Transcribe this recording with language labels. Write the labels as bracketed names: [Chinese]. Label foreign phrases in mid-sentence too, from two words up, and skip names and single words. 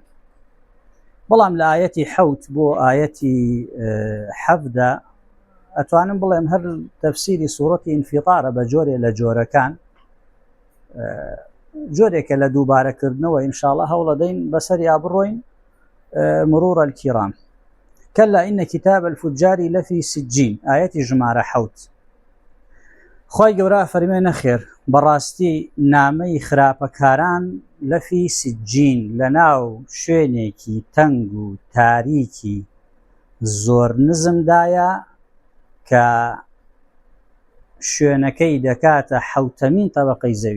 [Central Kurdish] بەڵام لە ئایەتی 7 بۆ ئایەتی 17 ئەتوانم بڵێم هەر تەفسیری سوورەتی ئینفیطارە بە جۆرێ لە جۆرەکان، جۆرێکە لە دووبارەکردنەوە ئینشاءالله هەوڵەدەین بەسەریا بڕۆین. [Arabic] مرور الكرام. كلا إن كتاب الفجار لفي سجين. [Central Kurdish] آياتي ژمارە 7. خۆی گەورە فەرمێ نەخێر بەڕاستی نامەی خراپەکاران [Arabic] لەفی سجین [Central Kurdish] لەناو شوێنێکی تەنگ و تاریکی زۆر نزمدایە کە شوێنەکەی دەکاتە 7ەمین تەبەقەی زەوی.